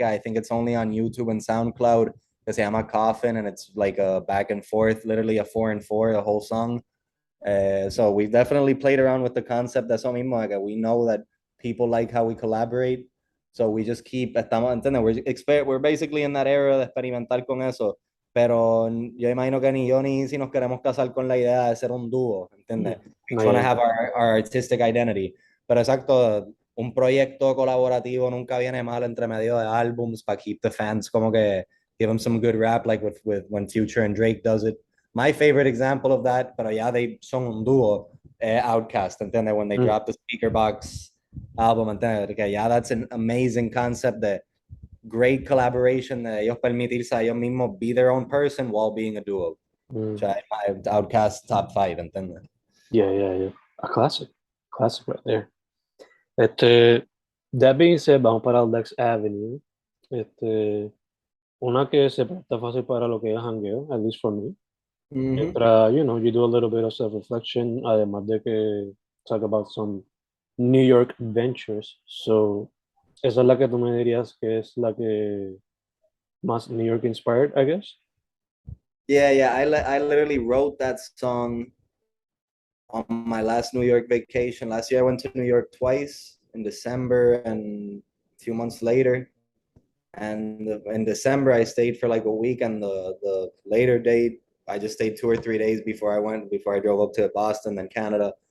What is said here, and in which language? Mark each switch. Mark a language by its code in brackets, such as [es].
[en] I think it's only on YouTube and SoundCloud. [es] Que se llama [en] Coffin, and it's like a back and forth, literally a 4 and 4, a whole song. So we've definitely played around with the concept. That's what mismo. Like, we know that people like how we collaborate. So we just keep, we're basically in that era [es] de experimentar con eso. Pero yo imagino que ni yo ni si nos queremos casar con la idea de ser un dúo, ¿entiendes? [en] We want to have our artistic identity. [es] Pero exacto, un proyecto colaborativo nunca viene mal entre medio de álbums para [en] keep the fans [es] como que [en] give them some good rap, like with when Future and Drake does [es] it. [en] My favorite example of that, pero ya they son un dúo, Outkast, ¿entiendes? When they drop the Speaker Box album, ¿entiendes? Okay, yeah, that's an amazing concept, de great collaboration, [es] de ellos permitirse a ellos mismos [en] be their own person while being a duo. O sea, my Outkast top 5, ¿entiendes? Yeah. A classic right there. [es] That being said, vamos para el Lex Avenue. Una que se presta fácil para lo que es hangueo, [en] at least for me. Mientras, you do a little bit of self-reflection, [es] además de que [en] talk about some New York ventures. [es] So, esa es la que tú me dirías que es la que más [en] New York inspired, I guess. Yeah. I literally wrote that song on my last New York vacation. Last year I went to New York twice, in December and a few months later. And in December I stayed for like a week, and the later date I just stayed 2 or 3 days before I drove up to Boston, then Canada.